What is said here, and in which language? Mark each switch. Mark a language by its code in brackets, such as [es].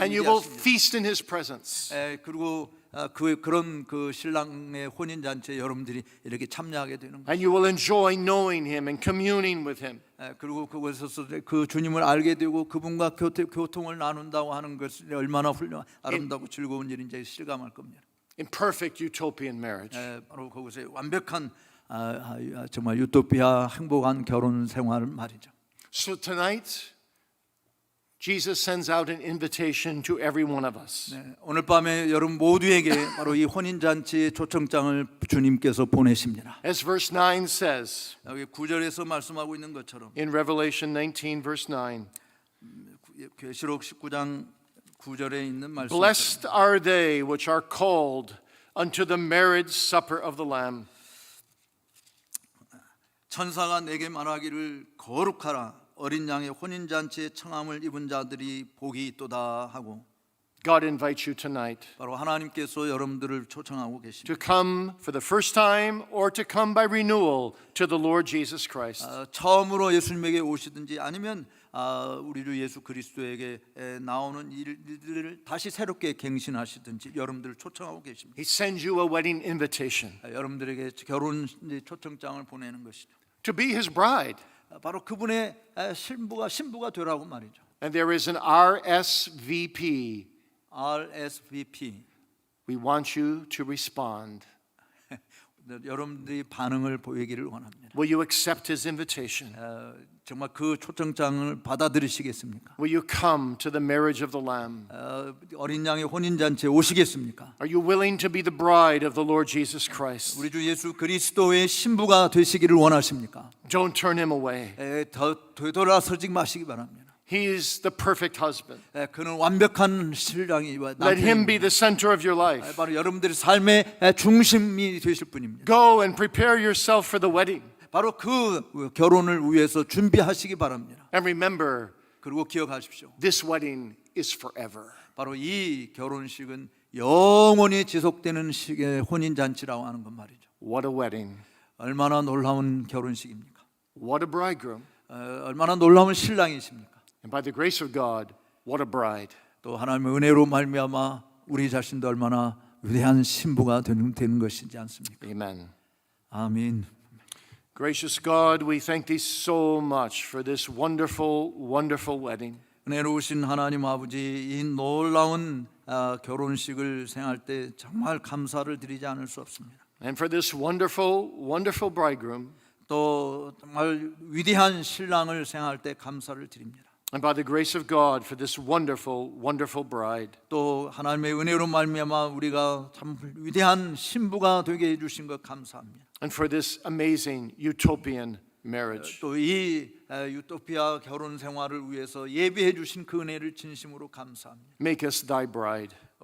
[en] And you will feast in his presence. [ko] 그리고 그런 그 신랑의 혼인 잔치에 여러분들이 이렇게 참여하게 되는 거예요. [en] And you will enjoy knowing him and communing with him. [ko] 그리고 그곳에서 그 주님을 알게 되고 그분과 교통을 나눈다고 하는 것이 얼마나 아름답고 즐거운 일인지 실감할 겁니다. [en] In perfect utopian marriage. [ko] 바로 그곳에 완벽한 정말 유토피아 행복한 결혼 생활을 말이죠. [en] So tonight, Jesus sends out an invitation to every one of us. [ko] 오늘 밤에 여러분 모두에게 바로 이 혼인 잔치의 초청장을 주님께서 보내십니다. [en] As verse 9 says [ko] 여기 9절에서 말씀하고 있는 것처럼 [en] in Revelation 19 verse 9, [ko] 계시록 19장 9절에 있는 말씀. [en] Blessed are they which are called unto the marriage supper of the Lamb. [ko] 천사가 내게 말하기를 거룩하라 어린 양의 혼인 잔치에 청함을 입은 자들이 복이 있도다 하고. [en] God invites you tonight [ko] 바로 하나님께서 여러분들을 초청하고 계십니다. [en] to come for the first time or to come by renewal to the Lord Jesus Christ. [ko] 처음으로 예수님에게 오시든지 아니면 우리 주 예수 그리스도에게 나오는 일들을 다시 새롭게 갱신하시든지 여러분들을 초청하고 계십니다. [en] He sends you a wedding invitation [ko] 여러분들에게 결혼 초청장을 보내는 것이죠. [en] to be his bride. [ko] 바로 그분의 신부가 되라고 말이죠. [en] And there is an RSVP. RSVP. We want you to respond. [ko] 여러분들이 반응을 보이기를 원합니다. [en] Will you accept his invitation? [ko] 정말 그 초청장을 받아들이시겠습니까? [en] Will you come to the marriage of the Lamb? [ko] 어린 양의 혼인 잔치에 오시겠습니까? [en] Are you willing to be the bride of the Lord Jesus Christ? [ko] 우리 주 예수 그리스도의 신부가 되시기를 원하십니까? [en] Don't turn him away. [ko] 되돌아서지 마시기 바랍니다. [en] He is the perfect husband. [ko] 그는 완벽한 신랑이 [en] Let him be the center of your life. [ko] 바로 여러분들의 삶의 중심이 되실 분입니다. [en] Go and prepare yourself for the wedding. [ko] 바로 그 결혼을 위해서 준비하시기 바랍니다. [en] And remember, [ko] 그리고 기억하십시오. [en] this wedding is forever. [ko] 바로 이 결혼식은 영원히 지속되는 식의 혼인 잔치라고 하는 것 말이죠. [en] What a wedding. [ko] 얼마나 놀라운 결혼식입니까? [en] What a bridegroom. [ko] 얼마나 놀라운 신랑이십니까? [en] And by the grace of God, what a bride. [ko] 또 하나님의 은혜로 말미암아 우리 자신도 얼마나 위대한 신부가 되는 것이지 않습니까? [en] Amen. [ko] 아멘. [en] Gracious God, we thank thee so much for this wonderful, wonderful wedding. [ko] 은혜로우신 하나님 아버지, 이 놀라운 결혼식을 생할 때 정말 감사를 드리지 않을 수 없습니다. [en] And for this wonderful, wonderful bridegroom. [ko] 또 정말 위대한 신랑을 생할 때 감사를 드립니다. [en] And by the grace of God for this wonderful, wonderful bride. [ko] 또 하나님의 은혜로 말미암아 우리가 참 위대한 신부가 되게 해주신 것 감사합니다. [en] And for this amazing utopian marriage. [ko] 또 이 유토피아 결혼 생활을 위해서 예비해 주신 그 은혜를 진심으로 감사합니다. [en] Make us thy bride.